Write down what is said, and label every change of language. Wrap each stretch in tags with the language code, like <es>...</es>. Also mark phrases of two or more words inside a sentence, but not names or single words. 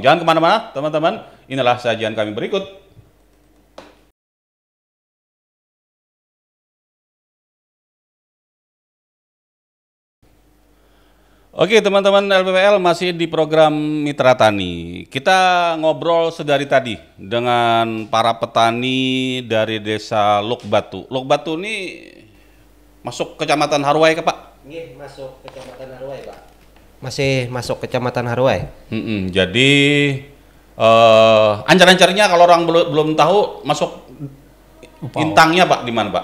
<id>Jangan kemana-mana, teman-teman. Inilah sajian kami berikut. Oke teman-teman LPPL, masih di program Mitra Tani. Kita ngobrol sedari tadi dengan para petani dari desa Lokbatu. Lokbatu ini masuk kecamatan Haruai ke Pak? Iya, masuk kecamatan Haruai, Pak. Masih masuk kecamatan Haruai. Jadi ancar-ancarnya kalau orang belum tahu masuk Intangnya Pak di mana Pak?</id>